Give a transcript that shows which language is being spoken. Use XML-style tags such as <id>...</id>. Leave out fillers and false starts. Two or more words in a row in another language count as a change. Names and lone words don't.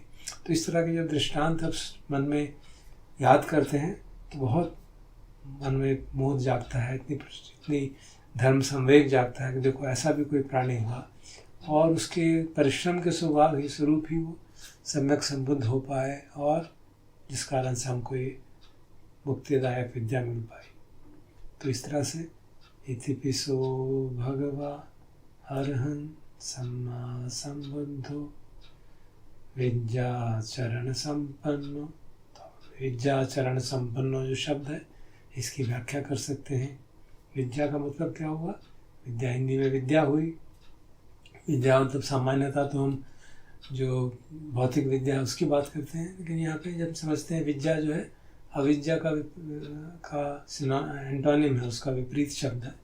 <hi>तो इस तरह के जब दृष्टांत अब मन में याद करते हैं तो बहुत मन में मोद जागता है, इतनी धर्म संवेग जागता है कि देखो ऐसा भी कोई प्राणी हुआ और उसके परिश्रम के स्वरूप ही वो सम्यक संबुद्ध हो पाए और जिस कारण से हमको ये मुक्तिदायक विद्या मिल पाई। तो इस तरह से</hi> <pi>इतिपिसो भगवा अरहंत सम्मा संबुद्धो विद्याचरण संपन्नो।</pi> <hi>तो</hi> <pi>विद्याचरण संपन्नो</pi> <hi>जो शब्द है इसकी व्याख्या कर सकते हैं। विद्या का मतलब क्या हुआ? विद्या हिंदी में विद्या हुई। विद्या मतलब सामान्यतः तो हम जो भौतिक विद्या है उसकी बात करते हैं, लेकिन यहाँ पे जब समझते हैं विद्या जो है अविद्या का एंटोनिम है, उसका विपरीत शब्द है।</hi>